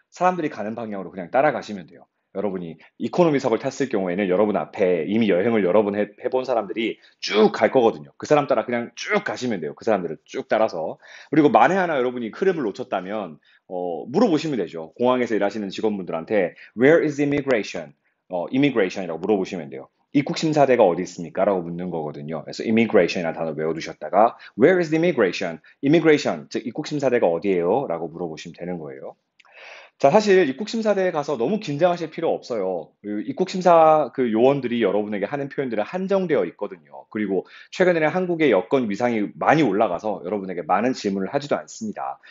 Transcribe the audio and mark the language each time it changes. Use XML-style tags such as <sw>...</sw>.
<ko>사람들이 가는 방향으로 그냥 따라가시면 돼요. 여러분이 이코노미석을 탔을 경우에는 여러분 앞에 이미 여행을 여러 번 해본 사람들이 쭉 갈 거거든요. 그 사람 따라 그냥 쭉 가시면 돼요. 그 사람들을 쭉 따라서. 그리고 만에 하나 여러분이 흐름을 놓쳤다면 물어보시면 되죠. 공항에서 일하시는 직원분들한테</ko> <en>Where is immigration?</en> <ko>immigration이라고 물어보시면 돼요. 입국 심사대가 어디 있습니까? 라고 묻는 거거든요. 그래서 immigration이라는 단어 외워두셨다가</ko> <en>Where is the immigration?</en> <ko>immigration, 즉 입국 심사대가 어디예요? 라고 물어보시면 되는 거예요. 자, 사실 입국심사대에 가서 너무 긴장하실 필요 없어요. 그 입국심사 그 요원들이 여러분에게 하는 표현들은 한정되어 있거든요. 그리고 최근에는 한국의 여권 위상이 많이 올라가서 여러분에게 많은 질문을 하지도 않습니다.</ko>